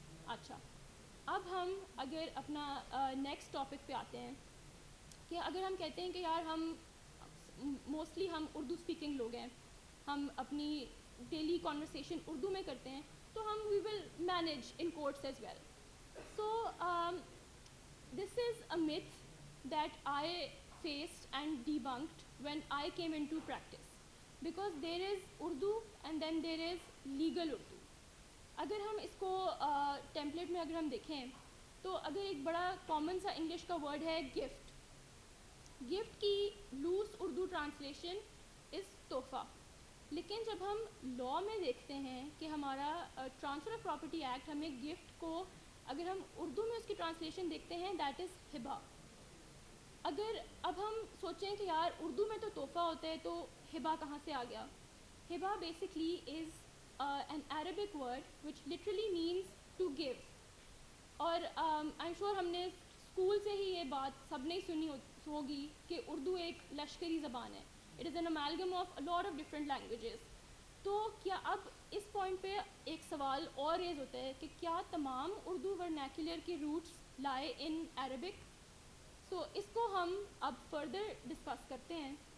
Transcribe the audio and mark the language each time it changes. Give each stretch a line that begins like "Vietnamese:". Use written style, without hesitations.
Urdu: اچھا, اب ہم اگر اپنا نیکسٹ ٹاپک پہ آتے ہیں کہ اگر ہم کہتے ہیں کہ یار ہم موسٹلی ہم اردو اسپیکنگ لوگ ہیں, ہم اپنی ڈیلی کانورسیشن اردو میں کرتے ہیں, تو ہم
English: We will manage in courts as well. So this is a myth that I faced and debunked when I came into practice, because there is Urdu and then there is legal Urdu.
Urdu: اگر ہم اس کو template میں اگر ہم دیکھیں تو اگر ایک بڑا کامن سا انگلش کا ورڈ ہے گفٹ, گفٹ کی لوز اردو ٹرانسلیشن از تحفہ. لیکن جب ہم لاء میں دیکھتے ہیں کہ ہمارا ٹرانسفر آف پراپرٹی ایکٹ ہمیں گفٹ کو اگر ہم اردو میں اس کی ٹرانسلیشن دیکھتے ہیں دیٹ از ہبا. اگر اب ہم سوچیں کہ یار اردو میں تو تحفہ ہوتا ہے تو ہبا کہاں سے آ گیا.
English: Hiba basically is an Arabic word which literally means to give.
Urdu: اور
English: I'm sure
Urdu: ہم نے اسکول سے ہی یہ بات سب نے سنی ہوگی کہ اردو ایک لشکری زبان ہے.
English: It is an amalgam of a lot of different languages.
Urdu: تو کیا اب اس پوائنٹ پہ ایک سوال اور ریز ہوتا ہے کہ کیا تمام اردو ورنیکولر کے روٹس
English: Lie in Arabic?
Urdu: سو اس کو ہم اب فردر ڈسکس کرتے ہیں.